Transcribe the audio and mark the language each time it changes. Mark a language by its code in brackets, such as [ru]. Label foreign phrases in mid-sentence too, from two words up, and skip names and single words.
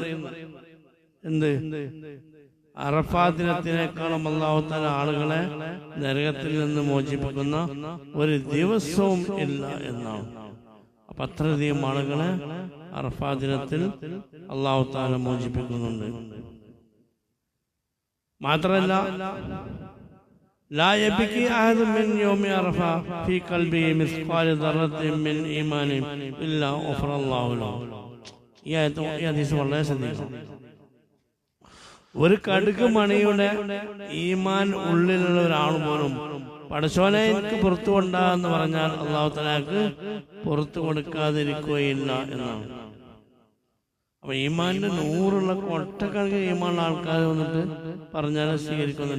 [ml] എന്ത്, അറഫാ ദിനത്തിനേക്കാളും അല്ലാഹു തആല ആളുകളെ നരകത്തിൽ നിന്ന് മോചിപ്പിക്കുന്ന ഒരു ദിവസവും ഇല്ല എന്നാണ്. അപ്പൊ അത്രയധികം ആളുകളെ അറഫാ ദിനത്തിൽ അല്ലാഹു തആല മോചിപ്പിക്കുന്നുണ്ട്. മാത്രമല്ല, [ar] لا يبكي أحد من يوم عرفة في قلبه مثقال ذرة من إيمان إلا غفر الله له. [ml] ഈ ഹദീസ് വളരെ ശ്രദ്ധിക്കണം. ഒരു കടുക് മണിയുടെ ഈമാൻ ഉള്ളിലുള്ള ഒരാൾ പോലും പടച്ചോനെ എനിക്ക് പുറത്തു കൊണ്ടാന്ന് പറഞ്ഞാൽ അല്ലാഹു തആലക്ക് പുറത്തു കൊടുക്കാതിരിക്കുകയില്ല എന്നാണ്. അപ്പൊ ഈമാന്റെ 100 കൊട്ടക്കണക്കിന് ഈമാനുള്ള ആൾക്കാർ വന്നിട്ട് പറഞ്ഞാൽ സ്വീകരിക്കുന്നില്ല.